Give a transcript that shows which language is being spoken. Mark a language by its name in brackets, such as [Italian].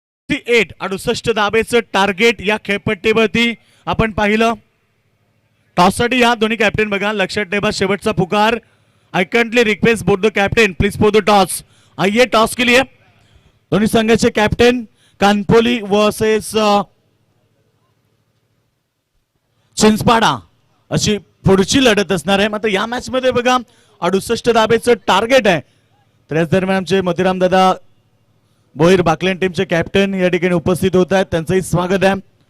[Marathi] ती 68 धाबेचं टार्गेट या खेळपट्टीवरती आपण पाहिलं. टॉससाठी या दोन्ही कॅप्टन बघा लक्षात ठेवा शेवटचा पुकार. [English] I kindly request both the captain please for the toss. [Hindi] आइए टॉस के लिए [Marathi] दोन्ही संघाचे कॅप्टन कानपोली वर्सेस चिंचपाडा अशी पुढची लढत असणार आहे. मात्र या मॅच मध्ये बघा 68 धाबेचं टार्गेट आहे. तर याच दरम्यान आमचे मोतीराम दादा भोईर बाकलेन टीमचे कॅप्टन या ठिकाणी उपस्थित होत आहेत त्यांचंही स्वागत आहे.